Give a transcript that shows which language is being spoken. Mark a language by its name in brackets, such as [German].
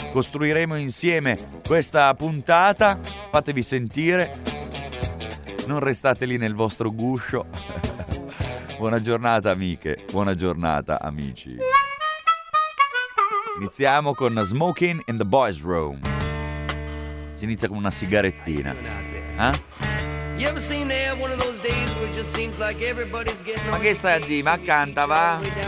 [Italian] Costruiremo insieme questa puntata, fatevi sentire, non restate lì nel vostro guscio. Buona giornata amiche, buona giornata amici. Iniziamo con Smoking in the Boys Room. Si inizia con una sigarettina. [English] You ever seen there one of those days where it just seems like everybody's getting on? [Italian] Ma che stai a dire? Ma canta, va?